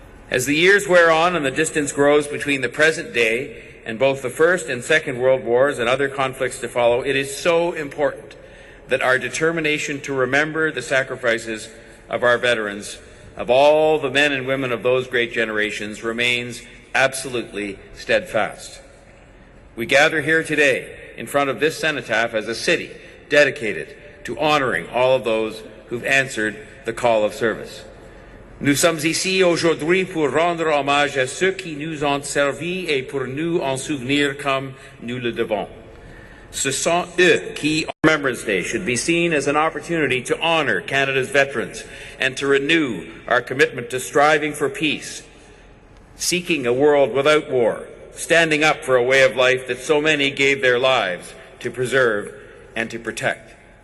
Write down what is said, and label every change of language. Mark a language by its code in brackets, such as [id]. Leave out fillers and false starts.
[en] As the years wear on and the distance grows between the present day and both the First and Second World Wars and other conflicts to follow, it is so important that our determination to remember the sacrifices of our veterans, of all the men and women of those great generations, remains absolutely steadfast. We gather here today in front of this cenotaph as a city dedicated to honoring all of those who've answered the call of service. [fr] Nous sommes ici aujourd'hui pour rendre hommage à ceux qui nous ont servi et pour nous en souvenir comme nous le devons. Ce sont eux qui, [en] on Remembrance Day, should be seen as an opportunity to honor Canada's veterans and to renew our commitment to striving for peace, seeking a world without war, standing up for a way of life that so many gave their lives to preserve and to protect.